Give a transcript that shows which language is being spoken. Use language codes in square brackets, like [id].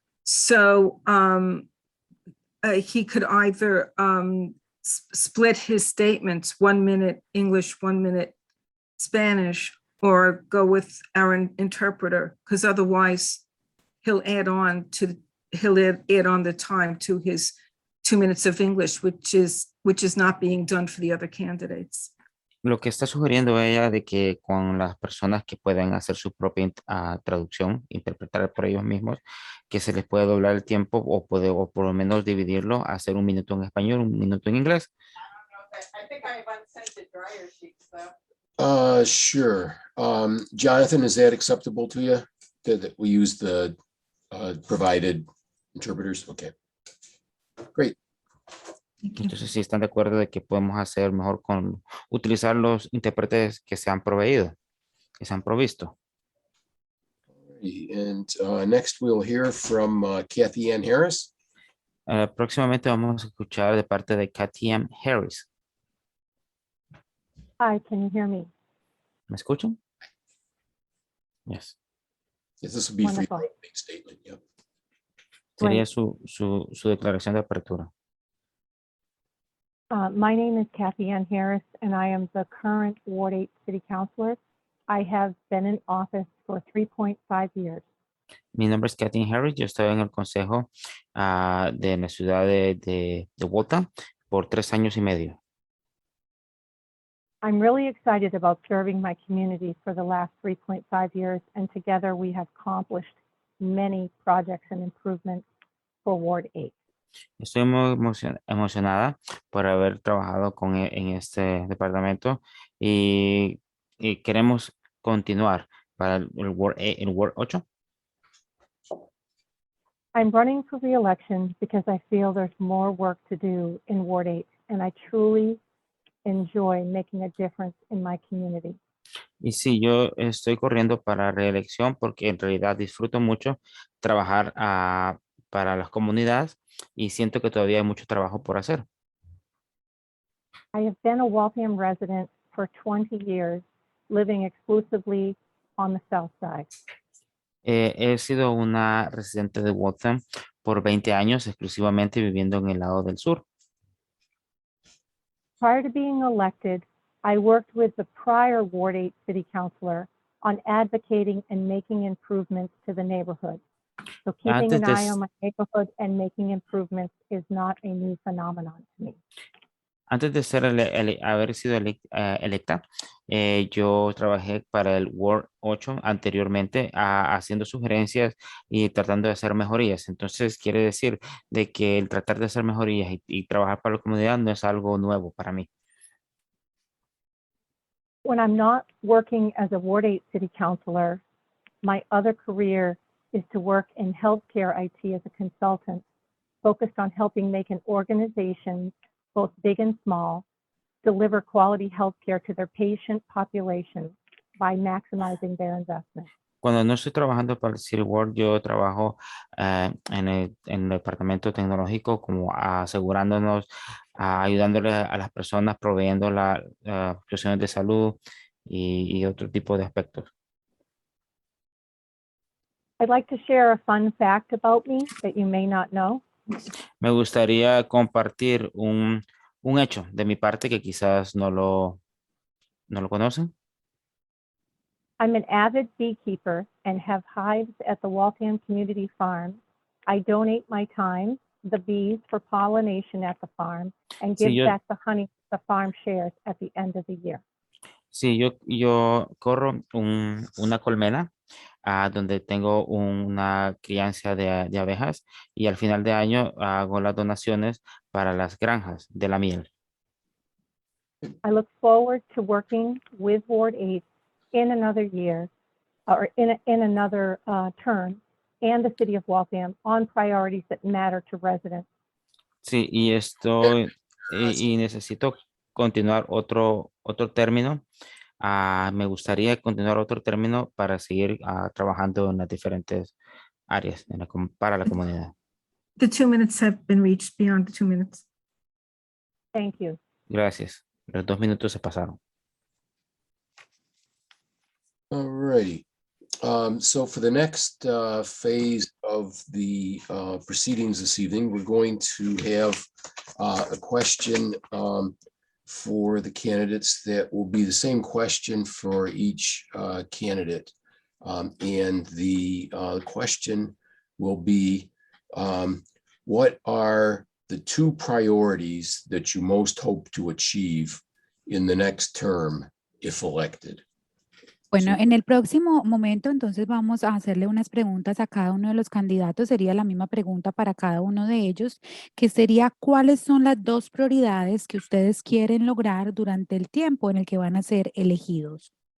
[en] So he could either split his statements, 1 minute English, 1 minute Spanish, or go with our interpreter, because otherwise he'll add on the time to his 2 minutes of English, which is not being done for the other candidates. [es] Lo que está sugiriendo ella de que con las personas que pueden hacer su propia traducción, interpretar por ellos mismos, que se les puede doblar el tiempo o por lo menos dividirlo, hacer 1 minuto en español, 1 minuto en inglés. [en] I think I have unscented dryer sheets though. Sure. Jonathan, is that acceptable to you? That we use the provided interpreters? Okay. Great. [es] Entonces, si están de acuerdo de que podemos hacer mejor con utilizar los intérpretes que se han proveído, que se han provisto. [en] And next we'll hear from Kathy Ann Harris. [es] Próximamente vamos a escuchar de parte de Kathy M. Harris. [en] Hi, can you hear me? [es] ¿Me escuchan? [en] Yes. Yes, this will be for your Wonderful. opening statement. Yep. [es] Sería [en] Great. [es] su declaración de apertura. [en] My name is Kathy Ann Harris, and I am the current Ward 8 City Councilor. I have been in office for 3.5 years. [es] Mi nombre es Kathy Harris. Yo estoy en el consejo de la ciudad de Waltham por 3 años y medio. [en] I'm really excited about serving my community for the last 3.5 years, and together we have accomplished many projects and improvements for Ward 8. [es] Estoy muy emocionada por haber trabajado en este departamento y queremos continuar para el Ward 8. [en] I'm running for re-election because I feel there's more work to do in Ward 8, and I truly enjoy making a difference in my community. [es] Y sí, yo estoy corriendo para reelección porque en realidad disfruto mucho trabajar para las comunidades y siento que todavía hay mucho trabajo por hacer. [en] I have been a Waltham resident for 20 years, living exclusively on the south side. [es] He sido una residente de Waltham por 20 años, exclusivamente viviendo en el lado del sur. [en] Prior to being elected, I worked with the prior Ward 8 City Councilor on advocating and making improvements to the neighborhood. So keeping an eye on my neighborhood and making improvements is not a new phenomenon to me. [es] Antes de haber sido electa, yo trabajé para el Ward 8 anteriormente haciendo sugerencias y tratando de hacer mejorías. Entonces quiere decir de que el tratar de hacer mejorías y trabajar para la comunidad no es algo nuevo para mí. [en] When I'm not working as a Ward 8 City Councilor, my other career is to work in healthcare IT as a consultant, focused on helping make an organization, both big and small, deliver quality healthcare to their patient population by maximizing their investment. [es] Cuando no estoy trabajando para el City World, yo trabajo en el departamento tecnológico como asegurándonos, ayudándole a las personas, proveyendo las cuestiones de salud y otro tipo de aspectos. [en] I'd like to share a fun fact about me that you may not know. [es] Me gustaría compartir un hecho de mi parte que quizás no lo conocen. [en] I'm an avid beekeeper and have hives at the Waltham Community Farm. I donate my time, the bees for pollination at the farm, and give [es] Sí, yo, [en] back the honey the farm shares at the end of the year. [es] sí, yo corro una colmena donde tengo una crianza de abejas y al final de año hago las donaciones para las granjas de la miel. [en] I look forward to working with Ward 8 in another year or in another term and the city of Waltham on priorities that matter to residents. [es] Sí, y necesito continuar otro término. Me gustaría continuar otro término para seguir trabajando en las diferentes áreas para la comunidad. [en] The 2 minutes have been reached beyond the 2 minutes. Thank you. [es] Gracias. Los 2 minutos se pasaron. [en] All righty. So for the next phase of the proceedings this evening, we're going to have a question for the candidates that will be the same question for each candidate. And the question will be, what are the 2 priorities that you most hope to achieve in the next term if elected? [es] Bueno, en el próximo momento, entonces vamos a hacerle unas preguntas a cada uno de los candidatos. Sería la misma pregunta para cada uno de ellos, que sería cuáles son las 2 prioridades que ustedes quieren lograr durante el tiempo en el que van a ser elegidos.